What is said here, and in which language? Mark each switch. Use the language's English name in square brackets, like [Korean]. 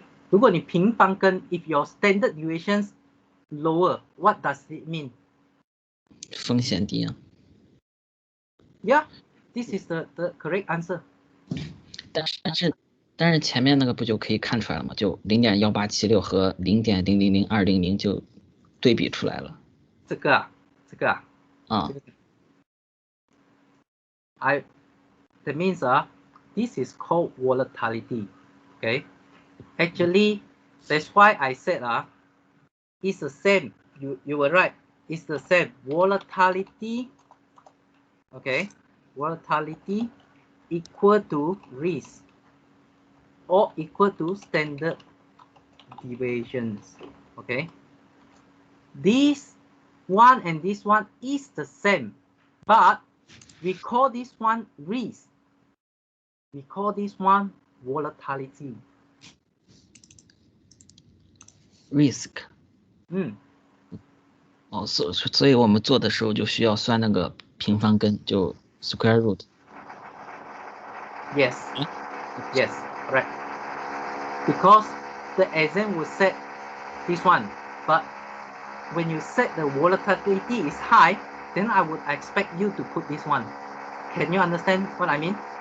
[Chinese] 如果你平方根 [English] ，if your standard deviations lower, what does it mean？ [Chinese] 风险低啊。 [English] Yeah, this is the correct answer. [Chinese] 但是前面那个不就可以看出来了吗？就0.1876和0.000200就对比出来了。这个啊。 [English] That means this is called volatility. Okay. Actually, that's why I said it's the same. You were right. It's the same. Volatility. Okay. Volatility equal to risk or equal to standard deviations. Okay. This one and this one is the same, but we call this one risk. We call this one volatility. Risk. [Chinese] 哦，所以我们做的时候就需要算那个平方根，就 square root。 [English] Yes. Yes, correct. Because the exam will set this one, but when you set the volatility is high, then I would expect you to put this one. Can you understand what I mean?